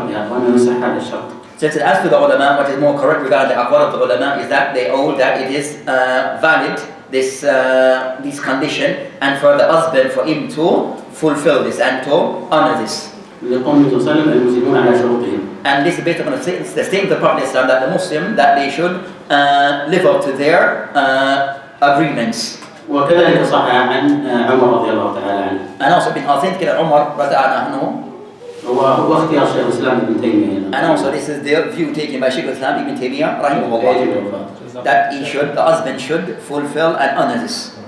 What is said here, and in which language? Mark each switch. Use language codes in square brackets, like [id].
[en] Since as for the ulama, what is more correct regarding the aqwal of the ulama is that they hold that it is valid, this condition, and for the husband, for him to fulfill this and to honor this. And this is based upon the statement of the Prophet Islam that the Muslim, that they should live up to their agreements. [ar] وكذلك صح عن عمر رضي الله تعالى عنه. [en] And also been authentic that Umar [ar] رضي الله عنه. هو اختيار شيخ الإسلام ابن تيمية. [en] And also this is the view taken by Shaykh Islam Ibn Taymeeyah rahimahullah, that the husband should fulfill and honor this.